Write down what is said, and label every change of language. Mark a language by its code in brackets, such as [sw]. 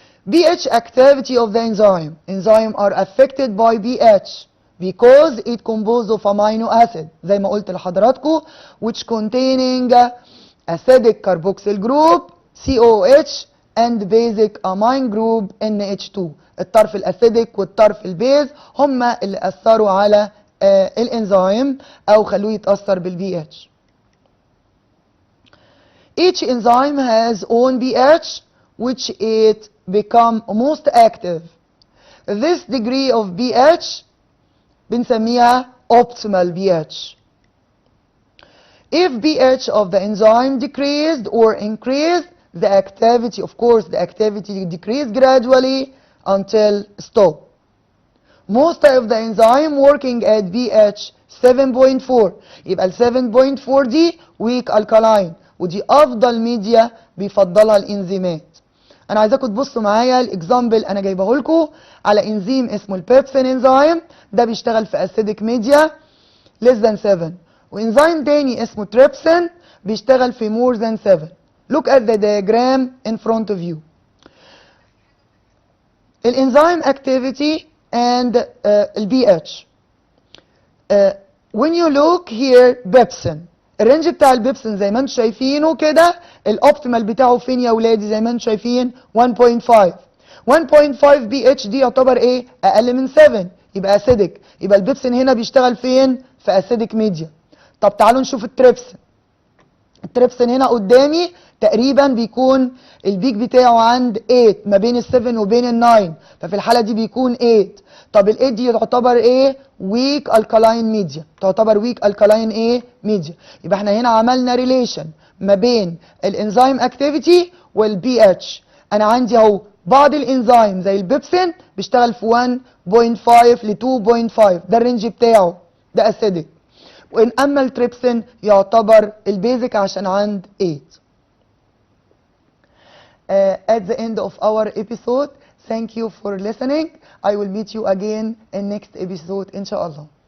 [en] pH activity of the enzyme. Enzymes are affected by pH because it composed of amino acid [ar] زي ما قلت لحضراتكم [en] which containing acidic carboxyl group COH and basic amine group NH2. [ar] الطرف الاسيديك والطرف البيز هما اللي اثروا على الانزيم او خلوه يتاثر بالبي اتش. [en] Each enzyme has own pH which it become most active. This degree of pH [ar] بنسميها [en] optimal pH. If pH of the enzyme decreased or increased, the activity, of course, the activity decrease gradually until stop. Most of the enzyme working at pH 7.4. [ar] يبقى ال 7.4 دي [en] weak alkaline، [ar] ودي أفضل ميديا بيفضلها الانزيمات. أنا عايزاكم تبصوا معايا الإكزامبل أنا جايبه لكم على انزيم اسمه البيبسين انزيم، ده بيشتغل في [en] acidic media less than 7، [ar] وانزيم تاني اسمه تريبسين بيشتغل في [en] more than 7. Look at the diagram in front of you. [ar] الانزيم [en] activity and [ar] البي [en] when you look here [ar] بيبسين، الرينج بتاع البيبسين زي ما انتم شايفينه كده، الاوبتيمال بتاعه فين يا ولادي؟ زي ما انتم شايفين 1.5. 1.5 بي اتش دي يعتبر ايه؟ اقل من 7، يبقى اسيدك. يبقى البيبسين هنا بيشتغل فين؟ في اسيدك ميديا. طب تعالوا نشوف التريبسين. التريبسين هنا قدامي تقريبا بيكون البيك بتاعه عند 8، ما بين ال 7 وبين ال 9، ففي الحاله دي بيكون 8. طب ال 8 دي تعتبر ايه؟ ويك الكالاين ميديا، تعتبر ويك الكالاين ايه؟ ميديا. يبقى احنا هنا عملنا ريليشن ما بين الانزيم اكتيفيتي والبي اتش. انا عندي اهو بعض الانزيم زي البيبسين بيشتغل في 1.5 ل 2.5، ده الرينج بتاعه، ده اسيدك. وإن أما التريبسين يعتبر البيزك عشان عند 8. [en] At the end of our episode, thank you for listening. I will meet you again in next episode [ar] إن شاء الله.